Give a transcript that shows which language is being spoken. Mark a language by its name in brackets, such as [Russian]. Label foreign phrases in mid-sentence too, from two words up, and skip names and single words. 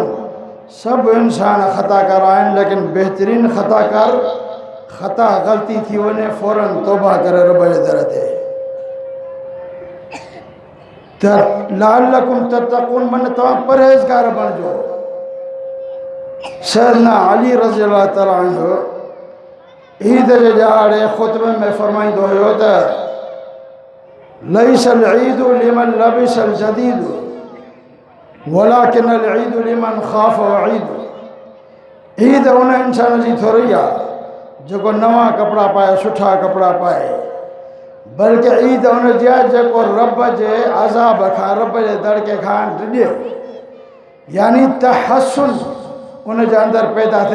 [Sindhi] सभु इंसान ख़ताकार आहिनि, लेकिन बहितरीनु ख़ताकार, ख़ता ग़लती थी वञे फ़ौरन तौबा करे रब जे दर ते। त [Arabic] لعلكم تتقون, [Sindhi] मन तव्हां परहेज़गार बणिजो। सैयदना अली [Arabic] رضي الله تعالى عنه [Sindhi] ईद जे ॾियारे ख़ुतबे में फरमाईंदो हुयो त [Arabic] ليس العيد لمن لبس الجديد ولكن العيد لمن خاف وعيد. [Sindhi] ईद उन इंसान जी थोरी आहे जेको नवां कपिड़ा पाए, सुठा कपिड़ा पाए, बल्कि ईद उन जी आहे जेको रब जे अज़ाब खां, रब जे दड़के खां डिॼे, यानी तहस्सुन उन जे अंदरि पैदा थिए।